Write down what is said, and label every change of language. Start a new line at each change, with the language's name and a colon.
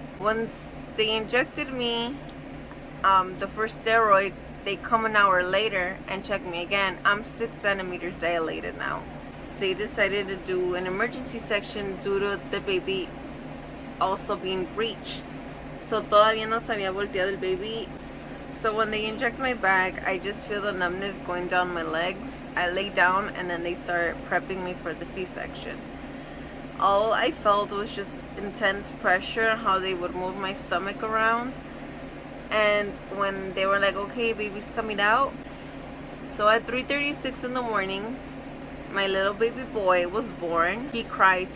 English: Once they injected me the first steroid, they come an hour later and check me again. I'm 6 centimeters dilated now. They decided to do an emergency section due to the baby also being breech.
Spanish: So todavía no se había volteado el baby.
English: So when they inject my bag, I just feel the numbness going down my legs. I lay down and then they start prepping me for the C-section. All I felt was just intense pressure, how they would move my stomach around. And when they were like, okay, baby's coming out. So at 3:36 in the morning, my little baby boy was born. He cries.